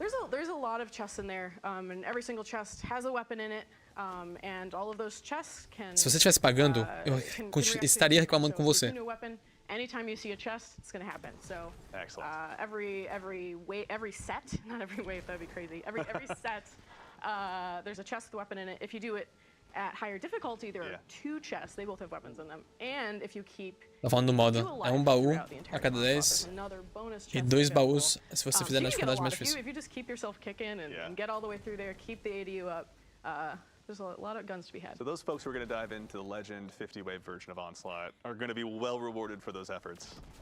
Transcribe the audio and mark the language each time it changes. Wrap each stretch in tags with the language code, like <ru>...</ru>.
<en>There's a lot of chests in there, and every single chest has a weapon in it, and all of those chests can.</en> <pt>Se você estivesse pagando, eu estaria reclamando com você.</pt> <en>Anytime you see a chest, it's gonna happen. So, every set, not every wave, that'd be crazy. Every set, there's a chest with a weapon in it. If you do it at higher difficulty, there are 2 chests. They both have weapons in them. And if you keep</en> <pt>Tá falando do modo, é um baú a cada 10 e 2 baús se você fizer na dificuldade mais difícil.</pt> <en>If you just keep yourself kicking and get all the way through there, keep the ADU up, there's a lot of guns to be had. So those folks who are going to dive into the Legend 50-wave version of Onslaught are going to be well rewarded for those efforts.</en>